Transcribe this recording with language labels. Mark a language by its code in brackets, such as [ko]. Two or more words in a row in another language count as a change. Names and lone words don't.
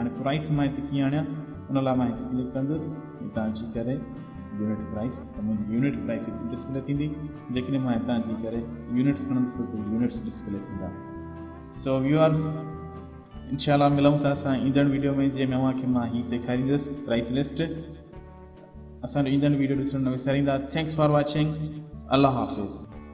[sd] हाणे प्राइस मां हिते कीअं आणियां, उन लाइ मां हिते क्लिक कंदुसि। हितां अची करे [en] unit price, [sd] त मुंहिंजी [en] unit price [sd] हिते डिस्प्ले थींदी। जेकॾहिं मां हितां अची करे यूनिट्स खणंदुसि त यूनिट्स डिस्प्ले थींदा। [en] so viewers, [sd] इंशाल्लाह मिलूं था असां ईंदड़ वीडियो में, जंहिंमें अव्हांखे मां ही सेखारींदुसि [en] price list. [sd] असांजो ईंदड़ वीडियो ॾिसण न विसारींदा। [en] thanks for watching. [ur] اللہ حافظ.